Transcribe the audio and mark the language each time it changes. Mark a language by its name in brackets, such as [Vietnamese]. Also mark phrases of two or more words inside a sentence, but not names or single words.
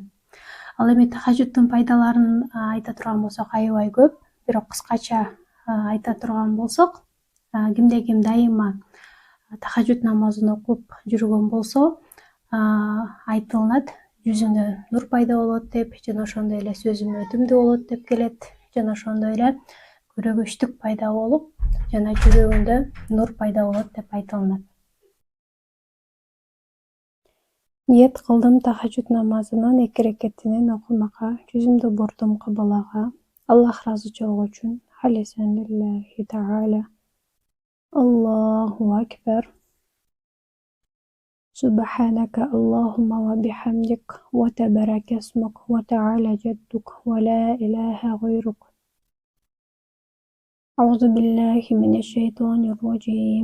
[Kyrgyz] Ал эми тахажжуддун пайдаларын айта турган болсок, аябай көп, бирок кыскача айта турган болсок, кимде ким дайыма тахажжуд намазын окуп жүргөн болсо, айтылынат, жүзүнө нур пайда болот деп, жана ошондой эле сөзүмө өтүмдүү болот деп келет, жана ошондой эле көрөгөчтүк пайда болуп, жана жүрөгүндө нур пайда болот деп айтылынат. Ниет кылдым тахажжуд намазынын 2 рекетинен окумакка, жүзүмдү бурдум кыблага, Аллах ыраазычылыгы үчүн, [Arabic] خالصا لله تعالى. الله أكبر. سبحانك اللهم وبحمدك وتبارك اسمك وتعالى جدك ولا إله غيرك. أعوذ بالله من الشيطان الرجيم.